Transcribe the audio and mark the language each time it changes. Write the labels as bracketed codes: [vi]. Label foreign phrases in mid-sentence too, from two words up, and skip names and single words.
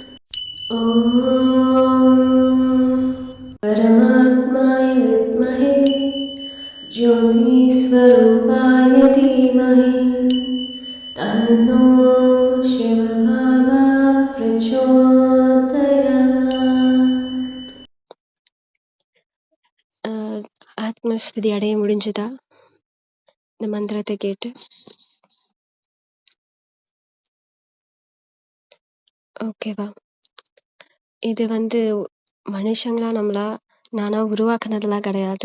[sa] ॐ परमात्माय विद्महे ज्योतिस्वरूपाय धीमहि तन्नो शिवबाबा प्रचोदयात्। [ta] ஆத்மஸ்திதி அடைய முடிஞ்சுதா? இந்த மந்திரத்தை கேட்டு. ஓகேவா? இது வந்து மனுஷங்களா நம்மளா நானா உருவாக்குனதெல்லாம் கிடையாது.